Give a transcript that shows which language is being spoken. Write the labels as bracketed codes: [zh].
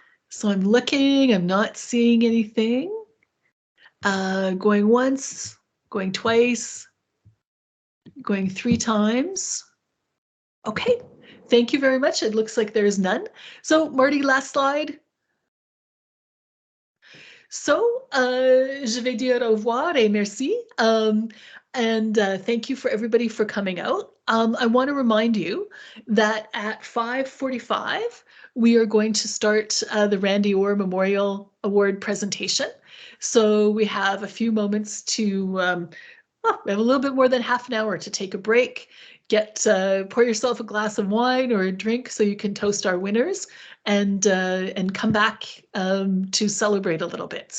[en] So I'm looking, I'm not seeing anything. Going once, going twice, going 3 times. Okay, thank you very much. It looks like there's none. So Marty, last slide. [fr] So, je vais dire au revoir et merci. [en] And thank you for everybody for coming out. I want to remind you that at 5:45, we are going to start the Randy Orr Memorial Award presentation. So we have a few moments to, we have a little bit more than half an hour to take a break, pour yourself a glass of wine or a drink so you can toast our winners, and come back to celebrate a little bit.